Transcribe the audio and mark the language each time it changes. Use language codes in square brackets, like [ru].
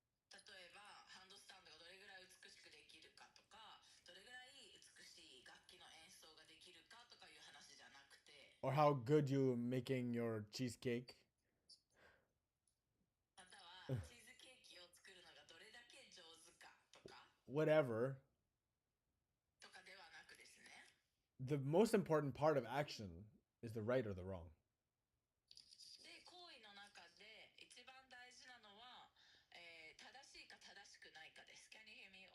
[ja] 例えばハンドスタンドがどれぐらい美しくできるかとか、どれぐらい美しい楽器の演奏ができるかとかいう話じゃなくて、 [en] Or how good you making your cheesecake. [ja] またはチーズケーキを作るのがどれだけ上手かとか [en] Whatever. [ja] とかではなくですね、 [en] The most important part of action is the right or the wrong. [ja] で行為の中で一番大事なのは、正しいか正しくないかです。 [en] Can you hear me?